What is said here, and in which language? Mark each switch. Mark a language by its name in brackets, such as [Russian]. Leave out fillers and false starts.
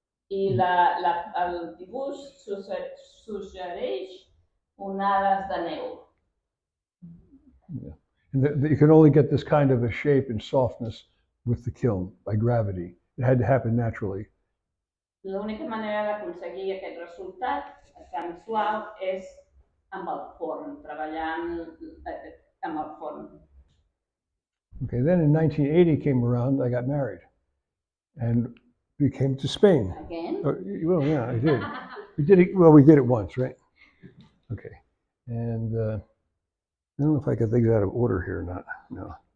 [Catalan] I el dibuix suggereix onades de neu. [English] You can only get this kind of a shape and softness with the kiln by gravity. It had to happen naturally. [Catalan] L'única manera d'aconseguir aquest resultat tan suau és amb el forn, treballant amb el forn. [English] Okay, then in 1980 came around, I got married and we came to Spain. Again? Well, yeah, I did. We did it once, right? Okay. And I don't know if I got things out of order here or not. No.